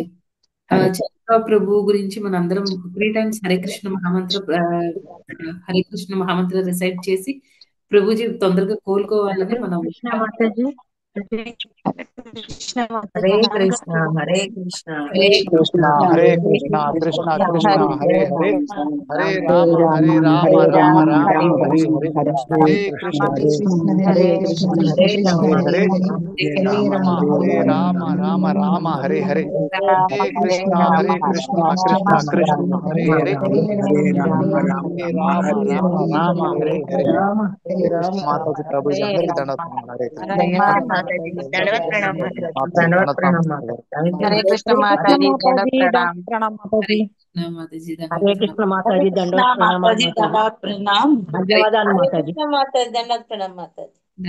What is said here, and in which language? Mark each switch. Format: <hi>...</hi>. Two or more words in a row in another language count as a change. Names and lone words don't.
<te>చంద్రరావు ప్రభు గురించి మనందరం 3 times</te> <sa>హరే కృష్ణ మహామంత్ర</sa> <te>రిసైట్ చేసి ప్రభుజీ తొందరగా కోలుకోవాలని మనం</te> <sa>హరే కృష్ణ హరే కృష్ణ హరే కృష్ణ హరే కృష్ణ కృష్ణ కృష్ణ హరే హరే, హరే రామ హరే రామ రామ రామ హరే హరే, హరే కృష్ణ హరే కృష్ణ హరే హరే హరే రామ రామ రామ హరే హరే, హరే కృష్ణ హరే కృష్ణ కృష్ణ కృష్ణ హరే హరే, హరే రామ రామ హరే హరే.</sa> <te>మాతాజీ ప్రభుజీ అందరికీ దండవత్ ప్రణామాలు.</te> <sa>హరే కృష్ణ</sa> <te>మాతాజీ, ప్రణామ్ మాతాజీ. మాతాజీ</te> <sa>హరే కృష్ణ</sa> <te>మాతాజీ, దండవత్ ప్రణామాలు మాతాజీ. ధన్యవాదాలు మాతాజీ. మాతాజీ దండవత్ ప్రణామ్ మాతాజీ.</te>